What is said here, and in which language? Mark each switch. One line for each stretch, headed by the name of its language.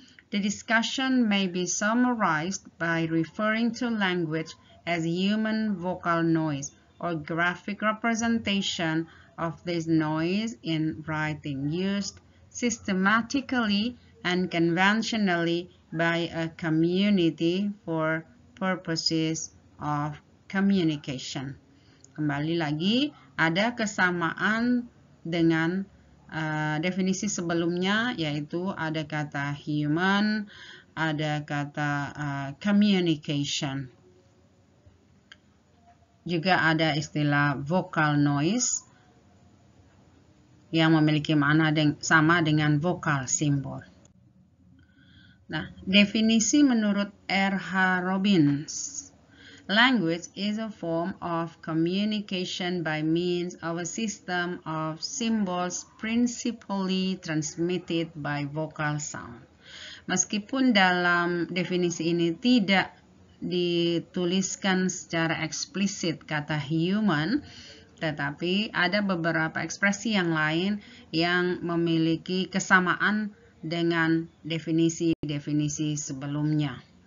English: The discussion may be summarized by referring to language as human vocal noise or graphic representation of this noise in writing, used systematically and conventionally by a community for purposes of communication.
Indonesian: Kembali lagi, ada kesamaan dengan definisi sebelumnya, yaitu ada kata human, ada kata communication. Juga ada istilah vocal noise yang memiliki makna sama dengan vocal symbol. Nah, definisi menurut R.H. Robbins.
English: Language is a form of communication by means of a system of symbols principally transmitted by vocal sound.
Indonesian: Meskipun dalam definisi ini tidak dituliskan secara eksplisit kata human, tetapi ada beberapa ekspresi yang lain yang memiliki kesamaan dengan definisi-definisi sebelumnya.